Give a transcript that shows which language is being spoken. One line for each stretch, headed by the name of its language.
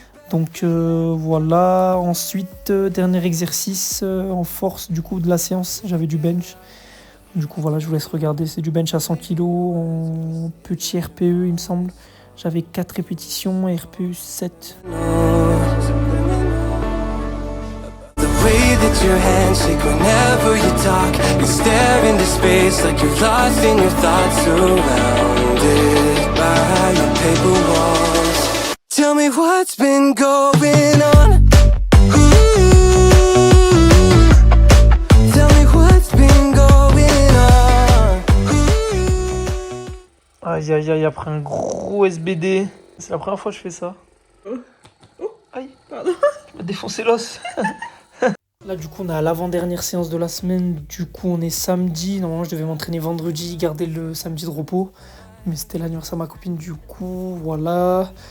French: Donc voilà, ensuite dernier exercice en force du coup de la séance, j'avais du bench. Du coup voilà, je vous laisse regarder, c'est du bench à 100 kg en petit RPE il me semble. J'avais 4 répétitions, RPE 7.
English: Way that your hands shake whenever you talk. You stare into space like you're lost in your thoughts, surrounded by your paper walls. Tell me what's been going on. Tell me what's been going on.
French: Aïe aïe aïe, après un gros SBD. C'est la première fois que je fais ça. Aïe, pardon. Tu m'as défoncé l'os. Là, du coup, on est à l'avant-dernière séance de la semaine. Du coup, on est samedi. Normalement, je devais m'entraîner vendredi, garder le samedi de repos. Mais c'était l'anniversaire de ma copine, du coup, voilà.